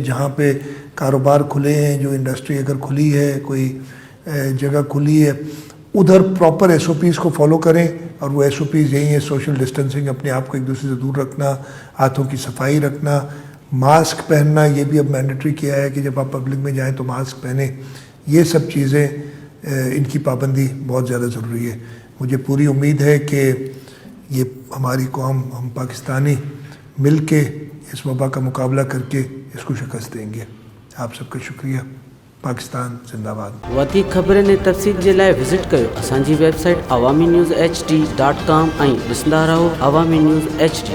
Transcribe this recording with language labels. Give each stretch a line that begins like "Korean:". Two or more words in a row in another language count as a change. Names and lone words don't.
Urdu: جہاں پے کاروبار کھلے ہیں، جو انڈسٹری اگر کھلی ہے، کوئی جگہ کھلی ہے، ادھر پراپر SOPs کو فالو کریں. اور وہ SOPs یہی ہے:
English: social distancing,
Urdu: اپنے آپ کو ایک دوسرے سے دور رکھنا، ہاتھوں کی صفائی رکھنا، ماسک پہننا. یہ بھی اب مینڈیٹری کیا ہے کہ جب آپ پبلک میں جائیں تو ماسک پہنے. یہ سب چیزیں، ان کی پابندی بہت زیادہ ضروری ہے. مجھے پوری امید ہے کہ یہ ہماری قوم، ہم پاکستانی مل کے اس وبا کا مقابلہ کر کے اس کو شکست دیں گے. آپ سب کا شکریہ. پاکستان زندہ باد.
Sindhi: वधीक ख़बरनि ऐं तफ़सील जे लाइ विज़िट कयो असांजी वेबसाइट awami news hd.com ऐं ॾिसंदा रहो अवामी न्यूज़ HD.